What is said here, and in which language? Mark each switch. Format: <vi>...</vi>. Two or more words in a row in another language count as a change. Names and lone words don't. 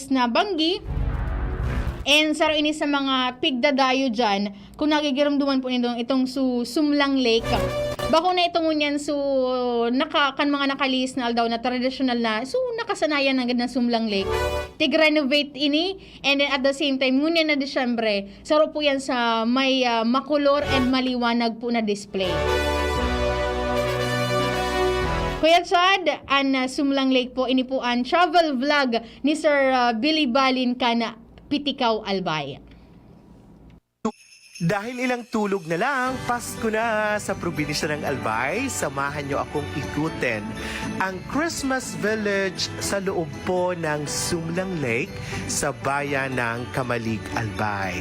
<bik>na banggi, and saro ini sa mga pigdadayo dyan, kung nagigiramduman po nito itong Sumlang Lake, bako na itong unyan kan mga nakalihis na aldaw na traditional na, nakasanayan ng Sumlang Lake, tig-renovate ini,</bik> <en>and then at the same time,</en> <bik>ngunyan na Disyembre, saro po yan sa may makulor and maliwanag po na display. Kuya Chad, Sumlang Lake po, ini po ang travel vlog ni Sir Billy Balin kana Pitikaw Albay.</bik> <tl>Dahil ilang tulog na lang, Pasko na sa probinsya ng Albay, samahan nyo akong ikutin ang Christmas Village sa loob po ng Sumlang Lake sa bayan ng Kamalig, Albay.</tl>